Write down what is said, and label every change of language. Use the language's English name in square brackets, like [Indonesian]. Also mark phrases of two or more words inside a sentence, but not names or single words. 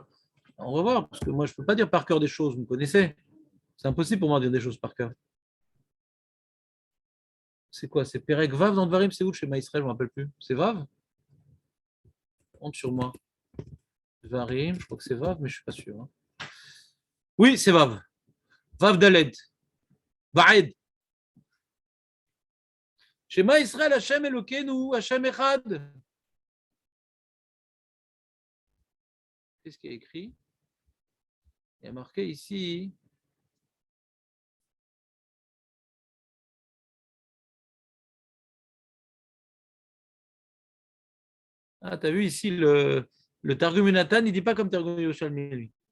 [French] On va voir, parce que moi je ne peux pas dire par cœur des choses, vous me connaissez. C'est impossible pour moi de dire des choses par cœur. C'est quoi? C'est [Hebrew] פרק וו [French] dans Dvarim, c'est où le Shema Israël? Je ne me rappelle plus. C'est Vav? Honte sur moi. Dvarim, je crois que c'est Vav, mais je ne suis pas sûr. Hein. Oui, c'est Vav. [Hebrew] וו דלת. [French] Vaed. [Hebrew] שמע ישראל, השם אלוקינו, השם אחד. [French] Qu'est-ce qu'il y a écrit? Il y a marqué ici. Ah, tu as vu ici le Targum Nathan, il ne dit pas comme Targum Yerushalmi, lui.